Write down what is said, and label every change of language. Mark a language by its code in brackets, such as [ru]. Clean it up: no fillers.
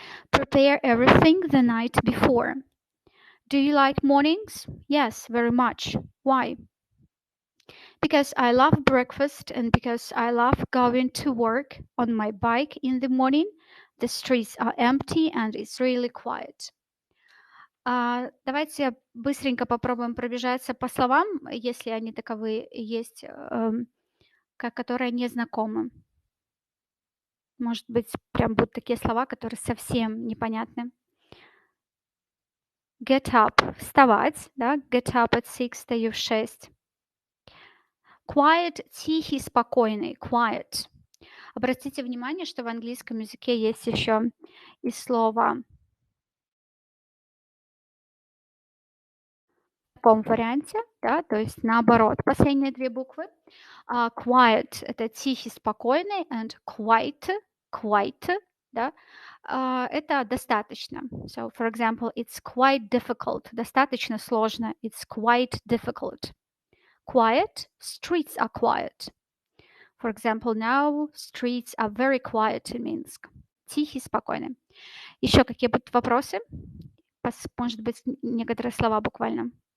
[en] Prepare everything the night before. Do you like mornings? Yes, very much. Why? Because I love breakfast and because I love going to work on my bike in the morning. The streets are empty and it's really quiet. [ru] Давайте быстренько попробуем пробежаться по словам, если они таковые есть, которые не знакомы. Может быть, прям будут такие слова, которые совсем непонятны. [en] Get up, [ru] вставать, да, [en] get up at 6, [ru] встаю в 6. Quiet, тихий, спокойный, quiet. Обратите внимание, что в английском языке есть еще и слово в таком варианте, да, то есть наоборот, последние две буквы. Quiet – это тихий, спокойный, [en] and quiet, [ru] да, это достаточно. [en] So, for example, it's quite difficult, [ru] достаточно сложно, [en] it's quite difficult. Quiet, streets are quiet. For example, now streets are very quiet in Minsk. [ru] Тихий, спокойный. Еще какие будут вопросы? Может быть, некоторые слова буквально.